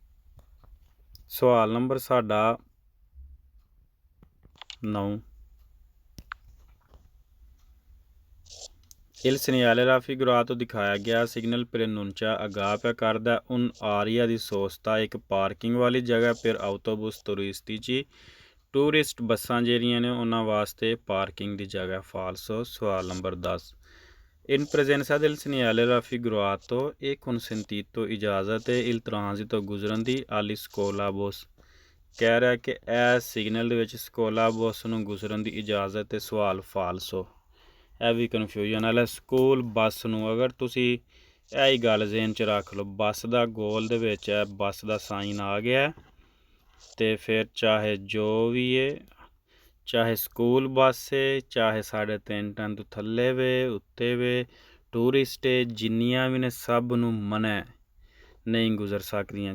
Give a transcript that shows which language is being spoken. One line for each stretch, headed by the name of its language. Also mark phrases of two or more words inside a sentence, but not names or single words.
Punjabi: ਸਵਾਲ ਨੰਬਰ ਸਾਡਾ 9,
Italian: Il segnale raffigurato
Punjabi: ਦਿਖਾਇਆ ਗਿਆ ਸਿਗਨਲ preannuncia ਆਗਾਹ ਪਿਆ ਕਰਦਾ
Italian: un area di sosta
Punjabi: ਇੱਕ ਪਾਰਕਿੰਗ ਵਾਲੀ ਜਗ੍ਹਾ
Italian: per autobus turistici
Punjabi: ਟੂਰਿਸਟ ਬੱਸਾਂ ਜਿਹੜੀਆਂ ਨੇ ਉਹਨਾਂ ਵਾਸਤੇ ਪਾਰਕਿੰਗ ਦੀ ਜਗ੍ਹਾ ਫਾਲਸੋ। ਸਵਾਲ ਨੰਬਰ 10
Italian: in presenza del segnale raffigurato e consentito
Punjabi: ਇਜਾਜ਼ਤ ਹੈ
Italian: il transito
Punjabi: ਗੁਜ਼ਰਨ ਦੀ
Italian: ali scuola bus
Punjabi: ਕਹਿ ਰਿਹਾ ਕਿ ਇਹ ਸਿਗਨਲ ਦੇ ਵਿੱਚ ਸਕੋਲਾ ਬੱਸ ਨੂੰ ਗੁਜ਼ਰਨ ਦੀ ਇਜਾਜ਼ਤ ਹੈ। ਸਵਾਲ ਫਾਲਸੋ। ਇਹ ਵੀ ਕਨਫਿਊਜ਼ਨ ਵਾਲਾ ਸਕੂਲ ਬੱਸ ਨੂੰ ਅਗਰ ਤੁਸੀਂ ਇਹ ਹੀ ਗੱਲ ਜ਼ੇਨ 'ਚ ਰੱਖ ਲਓ ਬੱਸ ਦਾ ਗੋਲ ਦੇ ਵਿੱਚ ਹੈ ਬੱਸ ਦਾ ਸਾਈਨ ਆ ਗਿਆ ਅਤੇ ਫਿਰ ਚਾਹੇ ਜੋ ਵੀ ਹੈ ਚਾਹੇ ਸਕੂਲ ਬੱਸ ਹੈ ਚਾਹੇ 3.5 ਟਨ ਤੋਂ ਥੱਲੇ ਵੇ ਉੱਤੇ ਵੇ ਟੂਰਿਸਟ ਹੈ ਜਿੰਨੀਆਂ ਵੀ ਨੇ ਸਭ ਨੂੰ ਮਨਾ ਨਹੀਂ ਗੁਜ਼ਰ ਸਕਦੀਆਂ।